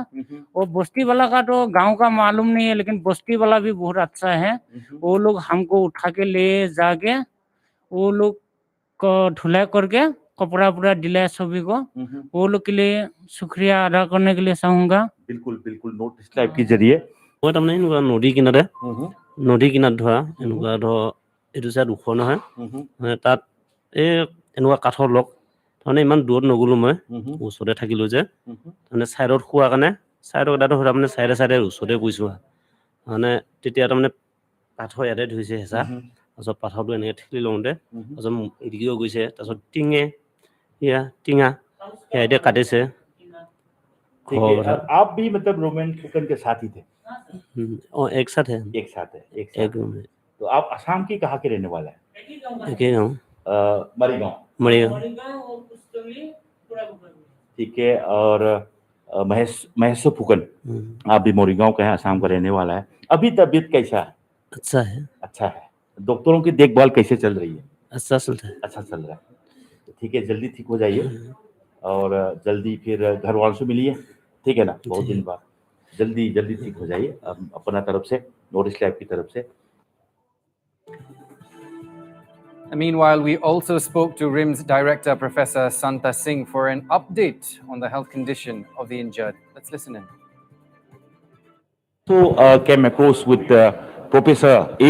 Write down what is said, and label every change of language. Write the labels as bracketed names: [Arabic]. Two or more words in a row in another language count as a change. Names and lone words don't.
[Hindi] वो बस्ती वाला का तो गांव का मालूम नहीं है, लेकिन बस्ती वाला भी बहुत अच्छा है। वो लोग हमको उठा के ले जाके वो लोग को धुलाई करके कपड़ा पूरा दिलाया सभी को, वो लोग के लिए शुक्रिया अदा करने के लिए चाहूंगा। बिल्कुल बिल्कुल, [English] notice type [Hindi] के जरिए [Assamese] মই তাৰমানে এনেকুৱা নদী কিনাৰত ধৰা এনেকুৱা ধৰ এইটো চাইড ওখ নহয়, মানে তাত এই এনেকুৱা কাঠৰ লগ, তাৰমানে ইমান দূৰত নগ'লো মই, ওচৰতে থাকিলো যে, তাৰমানে ছাইডত শোৱাৰ কাৰণে ছাইডৰ এটাটো তাৰমানে চাইডে ওচৰতে পৰিছোঁ। মানে তেতিয়া তাৰমানে পাথৰ ইয়াতে ধৰিছে হেঁচা, তাৰপিছত পাথৰটো এনেকৈ ঠেলি লওঁতে তাৰপিছত এদিকেও গৈছে, তাৰপিছত টিঙা সেয়া এতিয়া কাটিছে। [Hindi] आप भी मतलब रोमेन फुकन के साथ ही थे? और एक साथ है, एक रूम में। तो आप असम के कहाँ के रहने वाला है? एक ही गाँव, मरीगांव। ठीक है, और महेश फुकन, आप भी मोरीगांव का है, असम का रहने वाला है। अभी तबीयत कैसा है? अच्छा है। डॉक्टरों की देखभाल कैसे चल रही है? अच्छा चलता है। अच्छा चल रहा है। ठीक है, जल्दी ठीक हो जाइए, और जल्दी फिर घर वालों से मिलिए, ठीक है ना, बहुत दिन बाद। जल्दी ठीक हो जाइए, अपना तरफ से, [English] notice lab [Hindi] की तरफ से। [English] Meanwhile, we also spoke to RIMS director Professor Santa Singh for an update on the health condition of the injured. Let's listen in. So came across with Professor A.